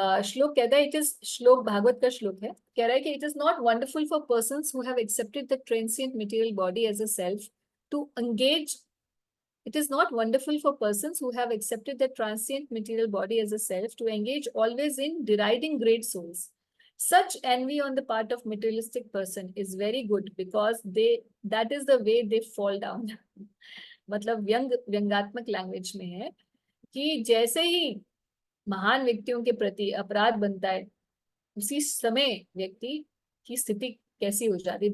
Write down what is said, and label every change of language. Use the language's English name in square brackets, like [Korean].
[Hindi] श्लोक कहता है, [English] it is, [Hindi] श्लोक भागवत का श्लोक है, कह रहा है कि [English] It is not wonderful for persons who have accepted the transient material body as a self to engage, it is not wonderful for persons who have accepted the transient material body as a self to engage always in deriding great souls. Such envy on the part of materialistic person is very good because that is the way they fall down. [Hindi] मतलब व्यंगात्मक language में है कि जैसे ही महान व्यक्तियों के प्रति अपराध बनता है, उसी समय व्यक्ति की स्थिति कैसी हो जाती है।